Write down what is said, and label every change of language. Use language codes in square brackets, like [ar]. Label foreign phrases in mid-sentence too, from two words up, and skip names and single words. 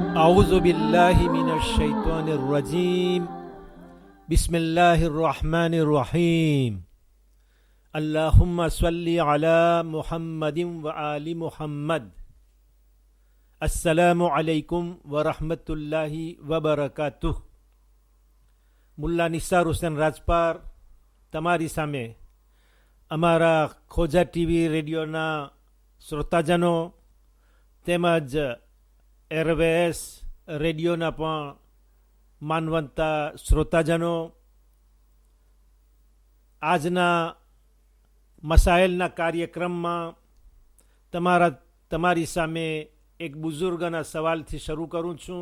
[ar] أعوذ بالله من الشيطان الرجيم بسم الله الرحمن الرحيم اللهم صل على محمد وآل محمد السلام عليكم ورحمة الله وبركاته. [gu] મુલ્લા નિસાર હુસેન રાજપાર તમારી સામે અમારા ખોજા ટીવી રેડિયોના શ્રોતાજનો તેમજ એરવેસ રેડિયોના પણ માનવંતા શ્રોતાજનો આજના મસાઇલના કાર્યક્રમમાં તમારી સામે એક બુઝુર્ગના સવાલથી શરૂ કરું છું.